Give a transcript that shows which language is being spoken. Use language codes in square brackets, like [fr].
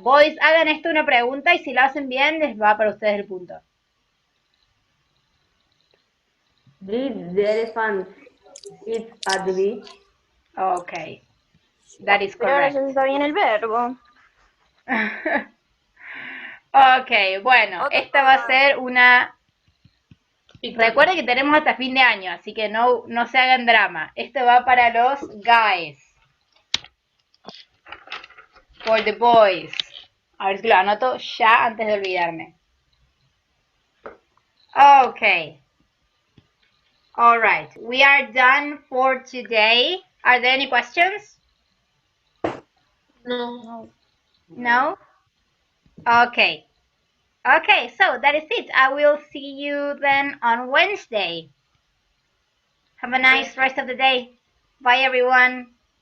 [es] Boys, hagan esto una pregunta y si lo hacen bien, les va para ustedes el punto. [en] Did the elephant eat at the beach? Okay. That is [es] Pero ahora [en] correct. [es] ya está bien el verbo. Ok, bueno, esta va a ser una... Recuerden que tenemos hasta fin de año, así que no se hagan drama. Esto va para los guys. [en] For the boys. [es] A ver si lo anoto ya antes de olvidarme. [en] Okay. Alright, we are done for today. Are there any questions? No. No? Okay. Okay, so that is it. I will see you then on Wednesday. Have a nice rest of the day. Bye, everyone.